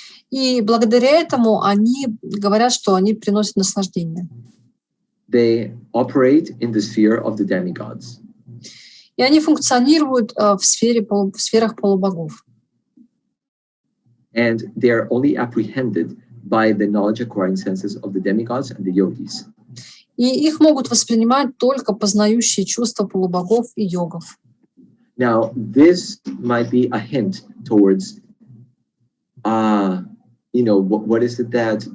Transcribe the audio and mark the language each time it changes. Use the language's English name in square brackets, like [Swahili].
[Russian] И благодаря этому они говорят, что они приносят наслаждение. [English] They operate in the sphere of the demigods. [Russian] И они функционируют в сферах полубогов. [English] And they are only apprehended by the knowledge-acquiring senses of the demigods and the yogis. [Russian] И их могут воспринимать только познающие чувства полубогов и йогов. [English] Now, this might be a hint towards, what is it that?